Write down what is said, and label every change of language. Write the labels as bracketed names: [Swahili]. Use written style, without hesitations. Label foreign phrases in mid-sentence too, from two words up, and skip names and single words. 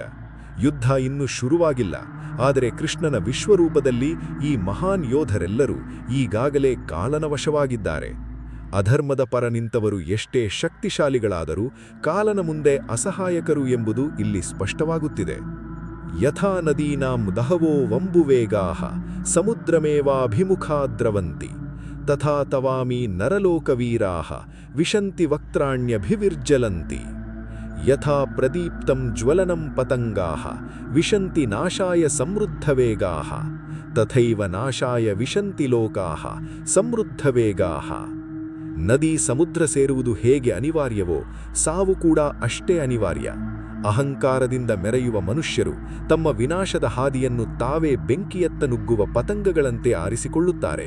[Kannada] ಯುದ್ಧ ಇನ್ನೂ ಶುರುವಾಗಿಲ್ಲ, ಆದರೆ ಕೃಷ್ಣನ ವಿಶ್ವರೂಪದಲ್ಲಿ ಈ ಮಹಾನ್ ಯೋಧರೆಲ್ಲರೂ ಈಗಾಗಲೇ ಕಾಲನ ವಶವಾಗಿದ್ದಾರೆ. ಅಧರ್ಮದ ಪರ ನಿಂತವರು ಎಷ್ಟೇ ಶಕ್ತಿಶಾಲಿಗಳಾದರೂ ಕಾಲನ ಮುಂದೆ ಅಸಹಾಯಕರು ಎಂಬುದು ಇಲ್ಲಿ ಸ್ಪಷ್ಟವಾಗುತ್ತಿದೆ. [Sanskrit] ಯಥಾ ನದೀನಾಂ ದಹವೋ ವಂಬುವೇಗಾಃ ಸಮುದ್ರಮೇವಾಭಿಮುಖಾ ದ್ರವಂತಿ ತಥಾ ತವಾಮಿ ನರಲೋಕವೀರಾಃ ವಿಶಂತಿ ವಕ್ತ್ರಾಣ್ಯಭಿವಿರ್ಜಲಂತಿ ಯಥಾ ಪ್ರದೀಪ್ತಂ ಜ್ವಲನಂ ಪತಂಗಾಃ ವಿಶಂತಿ ನಾಶಾಯ ಸಮೃದ್ಧವೇಗಾಃ ತಥೈವ ನಾಶಾಯ ವಿಶಂತಿ ಲೋಕಾಃ ಸಮೃದ್ಧವೇಗಾಃ. [Kannada] ನದಿ ಸಮುದ್ರ ಸೇರುವುದು ಹೇಗೆ ಅನಿವಾರ್ಯವೋ, ಸಾವು ಕೂಡ ಅಷ್ಟೇ ಅನಿವಾರ್ಯ. ಅಹಂಕಾರದಿಂದ ಮೆರೆಯುವ ಮನುಷ್ಯರು ತಮ್ಮ ವಿನಾಶದ ಹಾದಿಯನ್ನು ತಾವೇ ಬೆಂಕಿಯತ್ತ ನುಗ್ಗುವ ಪತಂಗಗಳಂತೆ ಆರಿಸಿಕೊಳ್ಳುತ್ತಾರೆ.